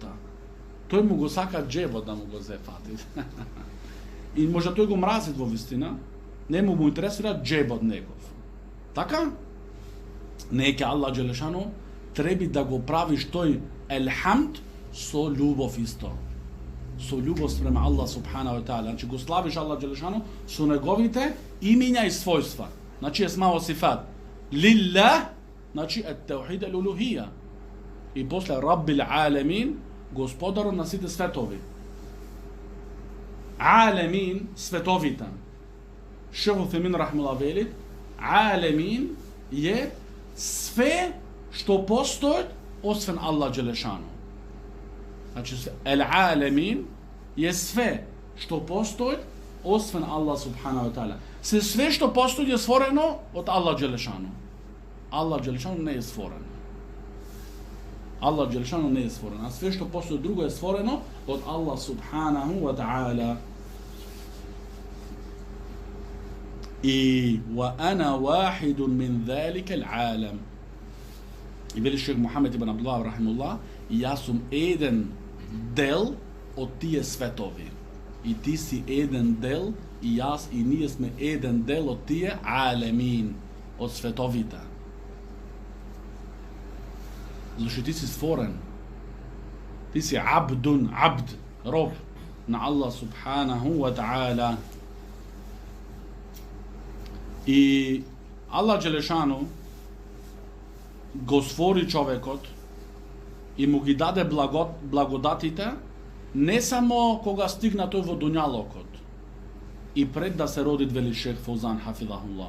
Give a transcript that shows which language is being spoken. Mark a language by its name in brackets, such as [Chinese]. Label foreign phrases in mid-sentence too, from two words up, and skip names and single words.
[Macedonian] Тој му го сака джебот да му го зефати. И може тој го мрази во вистина, не му интересира джебот негов. Така? Нека Аллах Джелешану треби да го правиш тој елхамд со љубов исто. Со љубов спрема [Arabic] الله سبحانه وتعالى. [Macedonian] Значи го славиш Аллах Джелешану со неговите имиња и својства. Значи [Arabic] أسماء صفات. [Macedonian] Лилlah, значи [Arabic] التوحيد الألوهية. [Macedonian] И после [Arabic] رب العالمين, [Macedonian] господарот на сите светови. Аламин, световите. Шейх Уфемин рахмуллах вели, Аламин е све што постои освен Аллах Джелешану. Значи, Ел-Аламин е све што постои освен Аллах субхана ва таала. Све што постои е створено од Аллах Джелешану. Аллах Джелешану не е створен. Аллах Джелешану не е створен. А све што постои друго е створено од Аллах [Arabic] سبحانه وتعالى. И وأنا واحد من ذلك العالم. [Macedonian] И вели Шейх Мухамед ибн Абдуллах рахимуллах, и јас сум еден дел од тие светови. И ти си еден дел, и јас и ние сме еден дел од тие аламин, од световите. Зашто ти си створен. Ти си [Arabic] عبد، عبد, [Macedonian] роб на Аллах субханаху ва таала. И Аллах Джелешану го створи човекот и му ги даде благодатите не само кога стигна тој во дуњалокот и пред да се роди, вели Шейх Фаузан хафизахуллах.